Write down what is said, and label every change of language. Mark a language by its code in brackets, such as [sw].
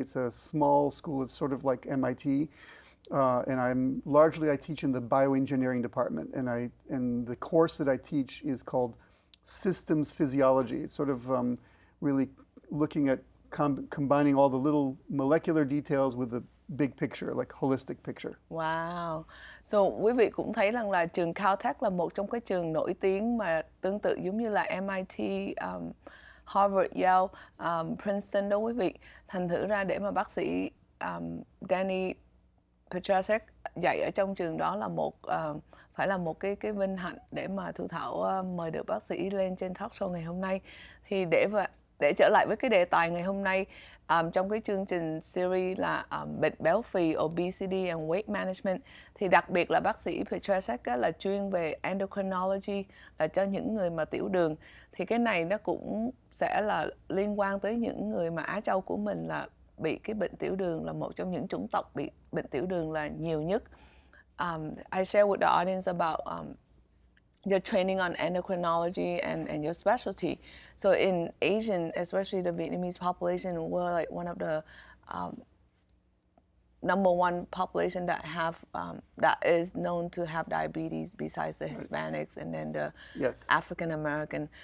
[en] It's a small school. It's sort of like MIT. And I teach in the bioengineering department. And the course that I teach is called systems physiology. It's sort of really looking at combining all the little molecular details with the big picture, like holistic picture. Wow. [vi] So quý vị cũng thấy rằng là trường Caltech là một trong cái trường nổi tiếng mà tương tự giống như là MIT, Harvard, Yale, Princeton đó quý vị. Thành thử ra để mà bác sĩ Danny Petrasek dạy ở trong trường đó là phải là một cái vinh hạnh để mà Thu Thảo mời được bác sĩ lên trên talk show ngày hôm nay. Thì để trở lại với cái đề tài ngày hôm nay, trong cái chương trình series là bệnh béo phì, [en] obesity and weight management, [vi] thì đặc biệt là bác sĩ Petrasek là chuyên về endocrinology, là cho những người mà tiểu đường. Thì cái này nó cũng sẽ là liên quan tới những người mà Á Châu của mình là bị cái bệnh tiểu đường, là một trong những chủng tộc bị bệnh tiểu đường là nhiều nhất. [en] I share with the audience about your training on endocrinology and your specialty. So in Asian, especially the Vietnamese population, we're like one of the number one population that is known to have diabetes, besides the Hispanics and then the African American.